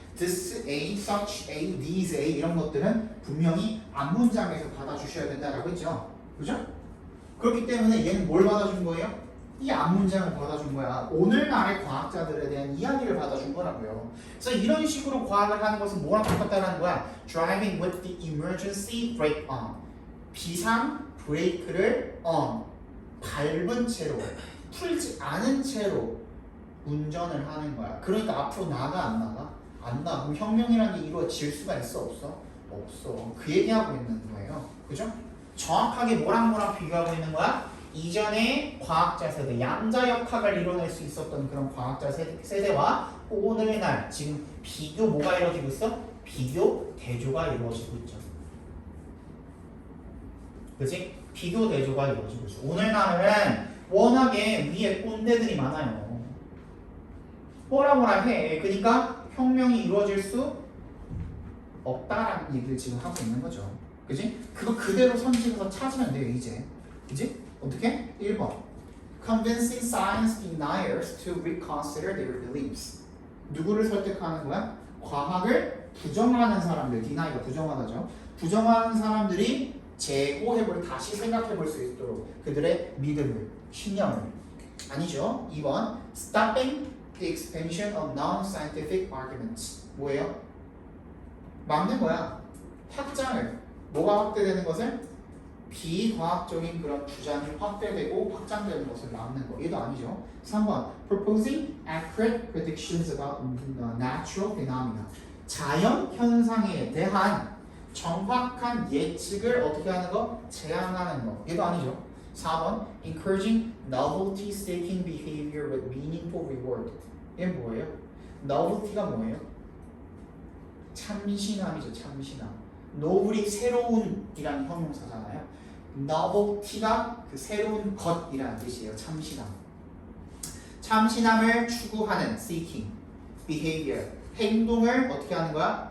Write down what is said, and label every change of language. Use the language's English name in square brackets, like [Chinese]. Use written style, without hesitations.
[Korean] this a, such a, these a 이런 것들은 분명히 앞문장에서 받아주셔야 된다라고 했죠. 그죠? 그렇기 때문에 얘는 뭘 받아준 거예요? 이 앞문장을 받아준 거야. 오늘날의 과학자들에 대한 이야기를 받아준 거라고요. 그래서 이런 식으로 과학을 하는 것은 뭐랑 똑같다는 거야? [English] Driving with the emergency brake on. [Korean] 비상 브레이크를 on. 밟은 채로, 풀지 않은 채로 운전을 하는 거야. 그러니까 앞으로 나가 안 나가? 안 나. 그럼 혁명이라는 게 이루어질 수가 있어 없어? 없어. 그 얘기하고 있는 거예요. 그죠? 정확하게 뭐랑 비교하고 있는 거야? 이전에 과학자 세대, 양자역학을 이뤄낼 수 있었던 그런 과학자 세대와 오늘날 지금 비교 뭐가 이루어지고 있어? 비교 대조가 이루어지고 있죠. 그치? 비교 대조가 이루어지고 있어. 오늘날은 워낙에 위에 꼰대들이 많아요. 뭐라 해. 그러니까 혁명이 이루어질 수 없다라는 얘기를 지금 하고 있는 거죠. 그지? 그거 그대로 선식해서 찾으면 돼요, 이제. 그지? 어떻게? 1번. [English] Convincing science deniers to reconsider their beliefs. [Korean] 누구를 설득하는 거야? 과학을 부정하는 사람들, deny가 부정하다죠. 부정하는 사람들이 다시 생각해 볼 수 있도록 그들의 믿음을, 신념을. 아니죠. 2번. [English] Stopping the expansion of non-scientific arguments. [Korean] 뭐예요? 막는 거야. 확장을. 뭐가 확대되는 것을? 비과학적인 그런 주장이 확대되고 확장되는 것을 막는 거. 얘도 아니죠. [English] 3번. Proposing accurate predictions about natural phenomena. [Korean] 자연 현상에 대한 정확한 예측을 어떻게 하는 거? 제안하는 거. 얘도 아니죠. 4번. [English] Encouraging novelty seeking behavior with meaningful reward. [Korean] 얘는 뭐예요? novelty가 뭐예요? 참신함이죠. 참신함. 노블이 새로운이라는 형용사잖아요. novelty가 그 새로운 것이라는 뜻이에요. 참신함. 참신함을 추구하는 seeking, behavior, 행동을 어떻게 하는 거야?